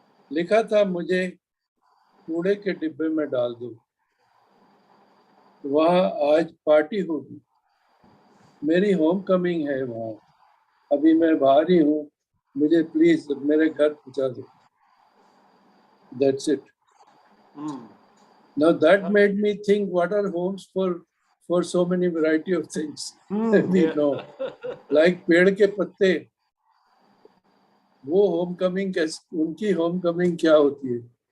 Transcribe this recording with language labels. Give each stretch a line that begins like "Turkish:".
Hindi: लिखा था, मुझे कूड़े के डिब्बे में डाल दो. वहाँ आज पार्टी होगी. मेरी होम कमिंग है वहाँ. अभी मैं बाहर ही हूँ. मुझे प्लीज मेरे घर पहुँचा दो.
English: That's it. Now that made me think, what are homes for so many variety of things. We know, like
Hindi: पेड़ के पत्ते. वो होम कमिंग कैसे, उनकी होम कमिंग क्या होती है?